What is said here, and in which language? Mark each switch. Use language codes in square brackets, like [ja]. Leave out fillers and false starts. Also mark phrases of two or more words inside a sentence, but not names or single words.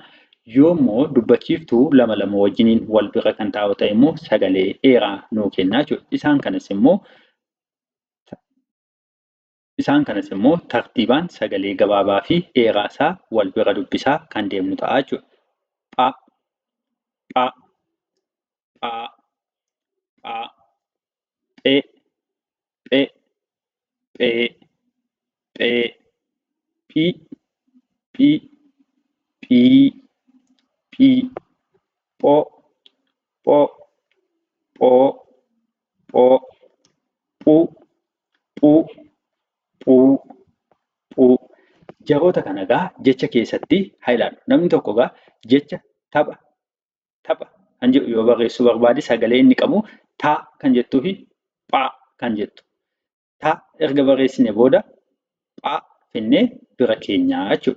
[om] Yoo immoo dubbachiiftuu lama lama wajjiniin wal bira kan taa'u ta'e immoo sagalee dheeraa nuu kenna jechuudha. Isaan kanas immoo tartiibaan sagalee gabaabaa fi dheeraa isaa wal bira dubbisaa kan deemnu ta'a jechuudha. Phaa, phaa, phaa, phaa, phee, phee, phee, phee, phii, phii, phii, phii, phoo, phoo, phoo, phoo, phuu, phuu, phuu, phuu. Jaroota kana egaa jecha keessatti haa ilaallu. Namni tokko egaa jecha tapha, tapha kan jedhu yoo barreessuu barbaade sagalee inni qabu taa kan jettuu fi phaa kan jettu. Taa erga barreessine booda phaa finnee bira keenyaa jechuudha.